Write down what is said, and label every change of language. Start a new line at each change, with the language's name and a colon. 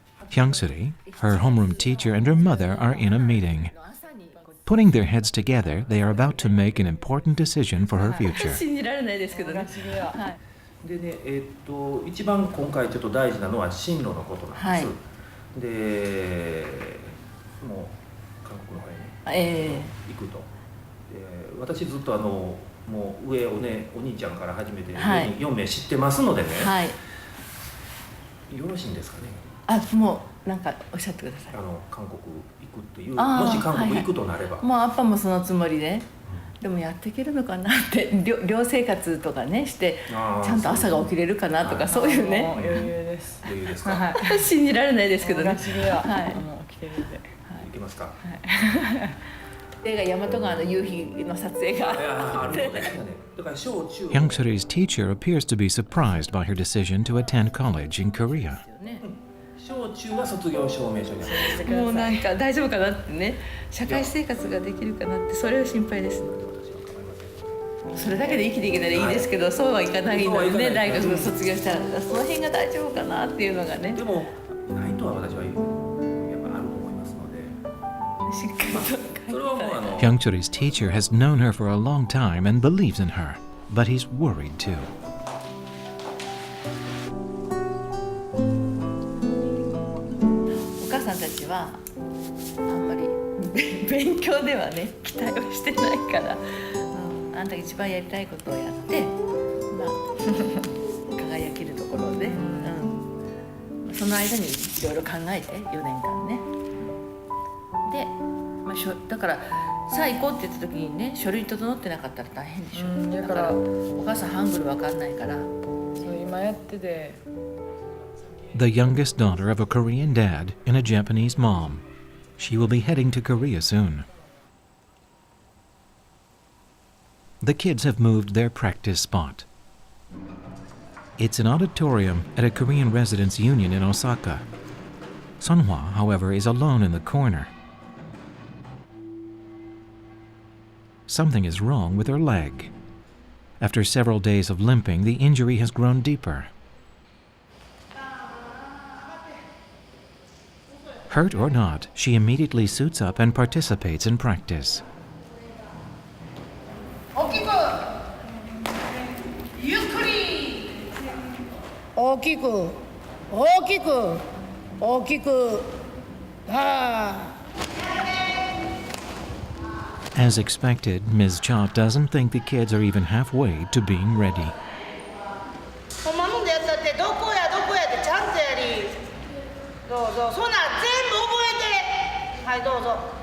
English: Hyang-suri, her homeroom teacher, and her mother are in a meeting. Putting their heads together, they are about to make an important decision for her future.
Japanese: でね、一番今回ちょっと大事なのは進路のことなんです。で、もう韓国の方に、行くと。私ずっともう上お兄ちゃんから始めて4名知ってますのでね。よろしいんですかね。もうなんかおっしゃってください。韓国行くっていう、もし韓国行くとなれば。もうアッパもそのつもりで。でもやっていけるのかなって寮生活とかねしてちゃんと朝が起きれるかなとかそういうね余裕です。余裕ですか。信じられないですけどね。はい。もう起きてるんで。いけますか。映画大和川の夕日の撮影があって。
English: Hyung-suri's teacher appears to be surprised by her decision to attend college in Korea.
Japanese: 小中は卒業証明書にもうなんか大丈夫かなってね、社会生活ができるかなって、それは心配です。それだけで生きていけたらいいですけど、そうはいかないのでね、大学を卒業したらその辺が大丈夫かなっていうのがね。でもないとは私はやっぱあると思いますので、しっかりと。それはもう
English: Hyung-suri's teacher has known her for a long time and believes in her, but he's worried too.
Japanese: お母さんたちはあんまり勉強ではね期待をしてないから、あんたが一番やりたいことをやって、まあ輝けるところで、その間にいろいろ考えて4年間ね。で、まあ、だからさあ行こうって言った時にね、書類整ってなかったら大変でしょ。だからお母さんハングルわかんないから。そう今やってて。
English: The youngest daughter of a Korean dad and a Japanese mom. She will be heading to Korea soon. The kids have moved their practice spot. It's an auditorium at a Korean residents' union in Osaka. Seon-hwa, however, is alone in the corner. Something is wrong with her leg. After several days of limping, the injury has grown deeper. Hurt or not, she immediately suits up and participates in practice.
Japanese: 大きくゆっくり大きく大きく大きく
English: As expected, Ms. Cha doesn't think the kids are even halfway to being ready.
Japanese: ほんまもんでやったってどこやどこやってちゃんとやりどうぞそんなん全部覚えてはいどうぞ